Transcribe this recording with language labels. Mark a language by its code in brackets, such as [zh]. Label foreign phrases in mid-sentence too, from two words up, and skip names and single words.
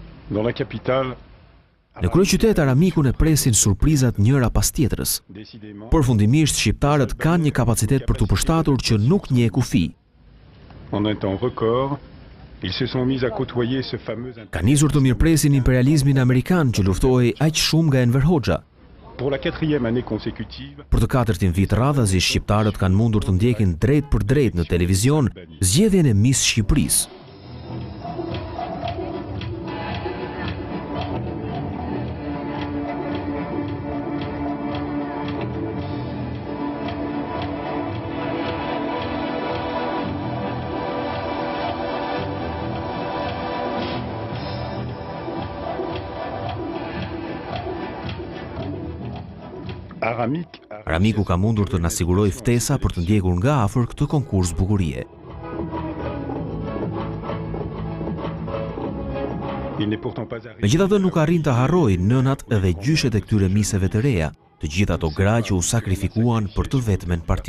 [fr] Dans la capitale, [sq] Në kryeqytet Aramikun e presin surprizat njëra pas tjetrës. Përfundimisht shqiptarët kanë një kapacitet për të përshtatur që nuk njeh kufi. [fr] en un temps record, ils se sont mis à côtoyer ce fameux... [sq] Ka nisur të mirëpresin imperializmin amerikan që luftohej aq shumë nga Enver Hoxha. [fr] Pour la 4e année consécutive, [sq] Për të katërtin vit radhazi, shqiptarët kanë mundur të ndjekin drejt për drejt në televizion zgjedhjen e Miss Shqipërisë. Aramiku ka mundur të na sigurojë ftesa për të ndjekur nga afër këtë konkurs bukurie. [fr] il n'est pourtant pas arrivé... [sq] Megjithatë nuk arrin të harrojë nënat edhe gjyshet e këtyre miseve të reja, të gjitha ato gra që u sakrifikuan për të vetmen parti.